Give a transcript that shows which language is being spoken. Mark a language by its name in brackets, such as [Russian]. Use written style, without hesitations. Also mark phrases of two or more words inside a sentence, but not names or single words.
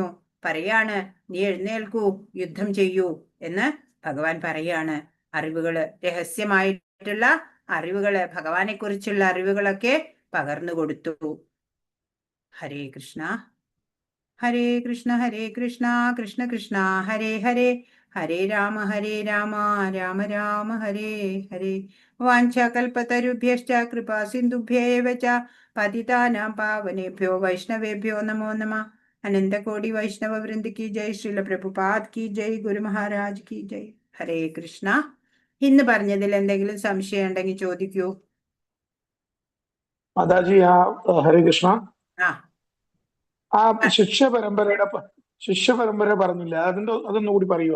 [Malayalam] പറയാണ്, നീ എഴുന്നേൽക്കൂ, യുദ്ധം ചെയ്യൂ എന്ന് ഭഗവാൻ പറയാണ്. അറിവുകള്, രഹസ്യമായിട്ടുള്ള അറിവുകള്, ഭഗവാനെ കുറിച്ചുള്ള അറിവുകളൊക്കെ പകർന്നു കൊടുത്തു. [Sanskrit] ഹരേ കൃഷ്ണ ഹരേ കൃഷ്ണ ഹരേ കൃഷ്ണ കൃഷ്ണ കൃഷ്ണ ഹരേ ഹരേ, ഹരേ രാമ രാമ രാമ ഹരേ ഹരേ. വാഞ്ചാകൽപതരുഭ്യശ്ച കൃപാ സിന്ധുഭ്യേവ ച പതിതാനാം പാവനേഭ്യോ വൈഷ്ണവേഭ്യോ നമോ നമഃ. [Hindi] अनन्तकोटि वैष्णव वृन्द की जय, श्रील प्रभुपाद की जय, गुरु महाराज की जय. [Malayalam] ഹരേ കൃഷ്ണ. ഇന്ന് പറഞ്ഞതിൽ എന്തെങ്കിലും സംശയം ഉണ്ടെങ്കിൽ ചോദിക്കൂ. മാതാജി, ഹരേ കൃഷ്ണ. ആ ആ ശിഷ്യ പരമ്പര പറഞ്ഞില്ല, അതൊന്നും കൂടി പറയുമോ?